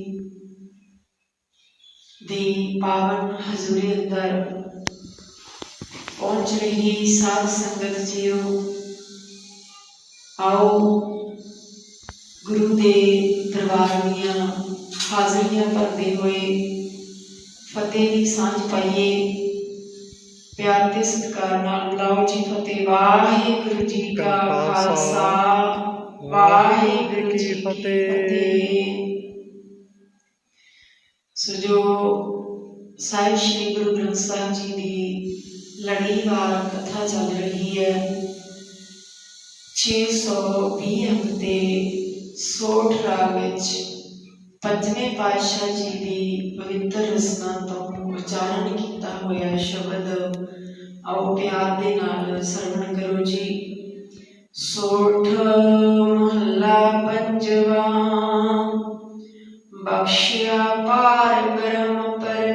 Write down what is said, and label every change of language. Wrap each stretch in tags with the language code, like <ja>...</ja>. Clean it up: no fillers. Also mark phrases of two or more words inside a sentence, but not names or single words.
<pa>ਦੀ ਪਾਵਨ ਹਜ਼ੂਰੀ ਅੰਦਰ ਪਹੁੰਚ ਰਹੀ ਸਾਧ ਸੰਗਤ ਜੀਓ ਆਓ ਗੁਰੂ ਦੇ ਦਰਬਾਰ ਦੀਆਂ ਹਾਜ਼ਰੀਆਂ ਭਰਤੇ ਹੁਏ ਫ਼ਤਿਹ ਦੀ ਸਾਂਝ ਪਾਈਏ ਪਿਆਰ ਤੇ ਸਤਿਕਾਰ ਨਾਲ ਲਾਓ ਜੀ ਫ਼ਤਿਹ ਵਾਹਿਗੁਰੂ ਜੀ ਕਾ ਖ਼ਾਲਸਾ ਵਾਹਿਗੁਰੂ ਜੀ ਕੀ ਫ਼ਤਿਹ। ਸੋ ਜੋ ਸਾਹਿਬ ਸ੍ਰੀ ਗੁਰੂ ਗ੍ਰੰਥ ਸਾਹਿਬ ਜੀ ਕੀ ਲੜੀਵਾਰ ਕਥਾ ਚੱਲ ਰਹੀ ਹੈ 620 ਅੰਕ ਤੇ ਸੋਰਠਿ ਰਾਗ ਵਿੱਚ ਪੰਜਵੇਂ ਪਾਤਸ਼ਾਹ ਜੀ ਕੀ ਪਵਿੱਤਰ ਰਸਨਾ ਤੋ ਉਚਾਰਨ ਕੀਤਾ ਹੋਇਆ ਸ਼ਬਦ ਆਓ ਪਿਆਰ ਦੇ ਨਾਲ ਸਰਵਣ ਕਰੋ ਜੀ। ਸੋਰਠਿ ਮਹਲਾ ਪੰਜਵਾ ਬਖ਼ਸ਼ਿਆ ਪਾਰਬ੍ਰਹਮ</pa>